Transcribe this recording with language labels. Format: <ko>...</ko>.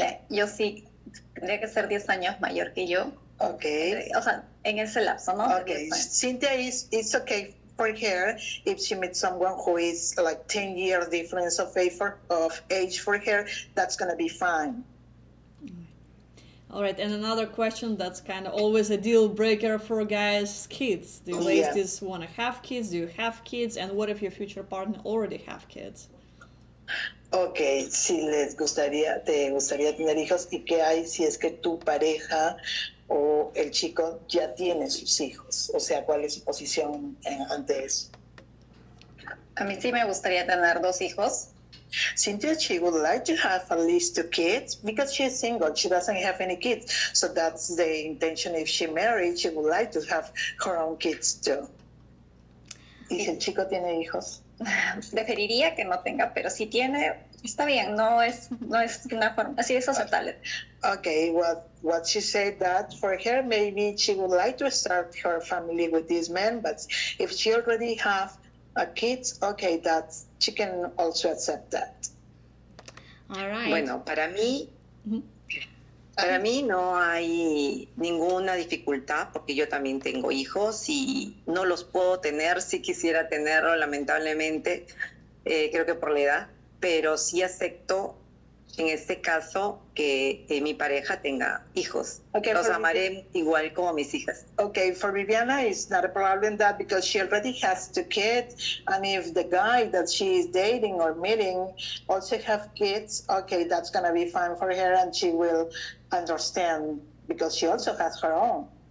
<es>Yo sí tendría que ser 10 años mayor que yo.</es> <en>Okay.</en> <es>O sea, en ese lapso, ¿no?</es> <en>Okay, Cynthia, it's okay for her if she meets someone who is like 10 years difference of age for her, that's gonna be fine. All right, and another question that's kind of always a deal breaker for guys: kids. Do you ladies want to have kids? Do you have kids? And what if your future partner already have kids?</en> <es>Okay, si te gustaría tener hijos, ¿y qué hay si es que tu pareja o el chico ya tiene sus hijos? O sea, ¿cuál es su posición ante eso? A mí sí me gustaría tener 2 hijos.</es> <en>Cynthia, she would like to have at least 2 kids because she's single. She doesn't have any kids. So that's the intention. If she married, she would like to have her own kids too.</en> <es>¿Y si el chico tiene hijos? Preferiría que no tenga, pero si tiene, está bien, no es una forma, así es aceptable.</es> <en>Okay, what she said that for her, maybe she would like to start her family with this man, but if she already have kids, okay, she can also accept that. All right.</en> <es>Bueno, para mí no hay ninguna dificultad porque yo también tengo hijos y no los puedo tener si quisiera tenerlo, lamentablemente, creo que por la edad, pero sí acepto en este caso que mi pareja tenga hijos.</es> <en>Okay,</en> <es>los amaré igual como mis hijas.</es> <en>Okay, for Viviana, it's not a problem that because she already has 2 kids, and if the guy that she is dating or meeting also have kids, okay, that's gonna be fine for her, and she will understand because she also has her own.</en>